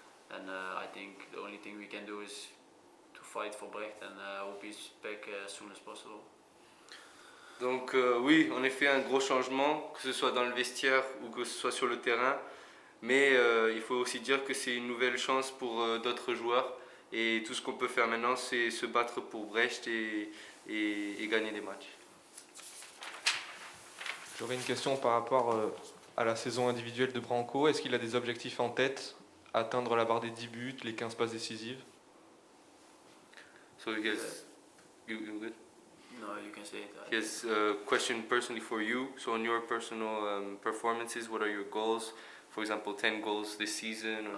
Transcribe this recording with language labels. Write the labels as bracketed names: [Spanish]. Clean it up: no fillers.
[English] And I think the only thing we can do is to fight for Brecht, and hope he's back as soon as possible. [French] Donc oui, en effet, un gros changement, que ce soit dans le vestiaire ou que ce soit sur le terrain. Mais il faut aussi dire que c'est une nouvelle chance pour d'autres joueurs. Et tout ce qu'on peut faire maintenant, c'est se battre pour Brest et gagner des matchs. J'aurais une question par rapport à la saison individuelle de Branco. Est-ce qu'il a des objectifs en tête? Atteindre la barre des 10 buts, les 15 passes décisives? [English] So you good? No, you can say it. Yes, question personally for you. So on your personal performances, what are your goals? For example, 10 goals this season or